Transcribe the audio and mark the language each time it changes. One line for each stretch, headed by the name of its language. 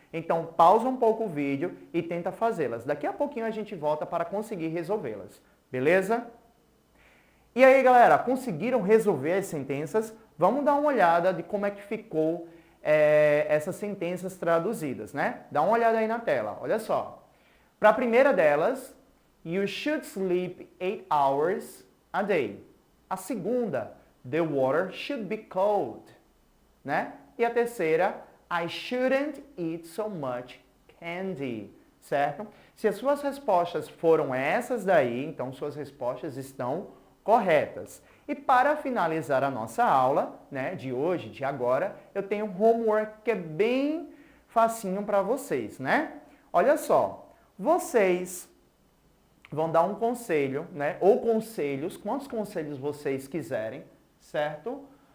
Portuguese: Então, pausa um pouco o vídeo e tenta fazê-las. Daqui a pouquinho a gente volta para conseguir resolvê-las. Beleza? E aí, galera, conseguiram resolver as sentenças? Vamos dar uma olhada de como é que ficou essas sentenças traduzidas, né? Dá uma olhada aí na tela, olha só. Para a primeira delas,
English: you should sleep 8 hours a day.
Portuguese: A segunda,
English: the water should be cold, né? E a terceira, I shouldn't eat so much candy, certo?
Portuguese: Se as suas respostas foram essas daí, então suas respostas estão corretas. E para finalizar a nossa aula, né, de hoje, de agora, eu tenho um homework que é bem facinho para vocês, né? Olha só, vocês vão dar um conselho, né, ou conselhos, quantos conselhos vocês quiserem, certo?